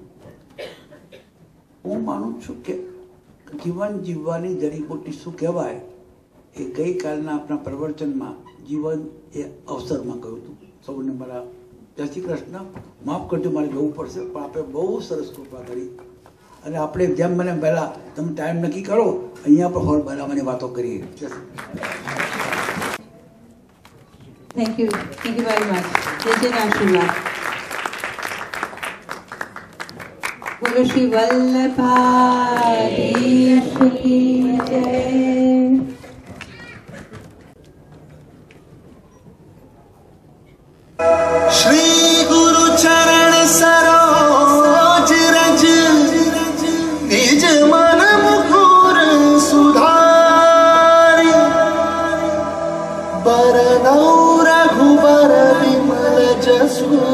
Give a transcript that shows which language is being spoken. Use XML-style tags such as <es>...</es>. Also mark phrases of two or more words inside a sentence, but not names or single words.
<gu>હું માનું છું કે જીવન જીવવાની જડીબુટ્ટી શું કહેવાય એ ગઈકાલના આપણા પ્રવચનમાં જીવન એ અવસરમાં કહ્યું હતું. સૌને મારા જય શ્રી કૃષ્ણ. માફ કરજો, મારે જવું પડશે, પણ આપણે બહુ સરસ કૃપા કરી. અને આપણે જેમ મને પહેલાં તમે ટાઈમ નક્કી કરો, અહીંયા પણ હોલ બનાવવાની વાતો કરીએ.</gu> <en>Thank you very much.</en> <gu>જય આશીર્વાદ. બોલો શ્રી વલ્લભાધીશ કી જય.</gu> <hi>श्री गुरु चरण सरोज रज निज मन मुकुर सुधारी बरनौ रघुबर विमल जसु</hi>